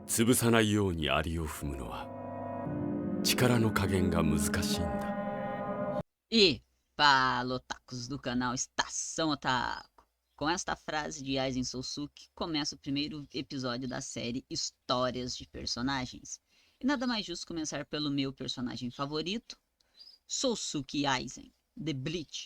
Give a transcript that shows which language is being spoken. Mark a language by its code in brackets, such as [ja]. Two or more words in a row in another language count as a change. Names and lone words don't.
[ja] 潰さないようにアリを踏むのは力の加減が難しいんだ。 [pt] E fala, otakus do canal Estação Otaku. Com esta frase de Aizen Sousuke, começa o primeiro episódio da série Histórias de Personagens. E nada mais justo começar pelo meu personagem favorito, Sousuke Aizen, The Bleach.